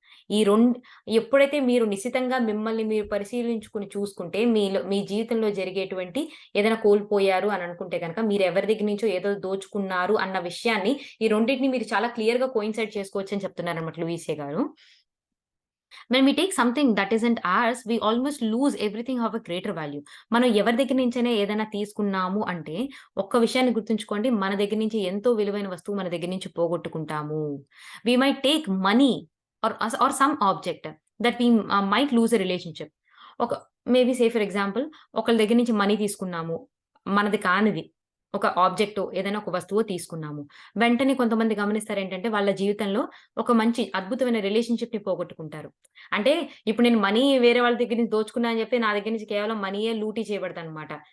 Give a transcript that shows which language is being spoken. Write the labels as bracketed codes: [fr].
[te] ఈ ఎప్పుడైతే మీరు నిశితంగా మిమ్మల్ని మీరు పరిశీలించుకొని చూసుకుంటే, మీ జీవితంలో జరిగేటువంటి ఏదైనా కోల్పోయారు అని అనుకుంటే గనక, మీరెవరి దగ్గర నుంచో ఏదో దోచుకున్నారు అన్న విషయాన్ని, ఈ రెండిటిని మీరు చాలా క్లియర్‌గా కోయిన్సైడ్ చేసుకోవచ్చని చెప్తున్నారన్నమాట లూయిస్ హే గారు. [en] When we take something that isn't ours, we almost lose everything of a greater value. [te] మనం ఎవరి దగ్గర నుంచైనా ఏదైనా తీసుకున్నాము అంటే, ఒక్క విషయాన్ని గుర్తుంచుకోండి. మన దగ్గర నుంచి ఎంతో విలువైన వస్తువు మన దగ్గర నుంచి పోగొట్టుకుంటాము. [en] We might take money or some object that we might lose a relationship. [te] ఒక [en] maybe say for example [te] ఒకళ్ళ దగ్గర నుంచి మనీ తీసుకున్నాము. మనది కానిది. ఒక ఆబ్జెక్టో, ఏదైనా ఒక వస్తువో తీసుకున్నాము. వెంటనే కొంతమంది గమనిస్తారేంటంటే, వాళ్ళ జీవితంలో ఒక మంచి అద్భుతమైన రిలేషన్‌షిప్‌ని పోగొట్టుకుంటారు. అంటే ఇప్పుడు నేను మనీ వేరే వాళ్ళ దగ్గర నుంచి దోచుకున్నా అని చెప్పి, నా దగ్గర నుంచి కేవలం మనీయే లూటీ చేయబడతదనమాట.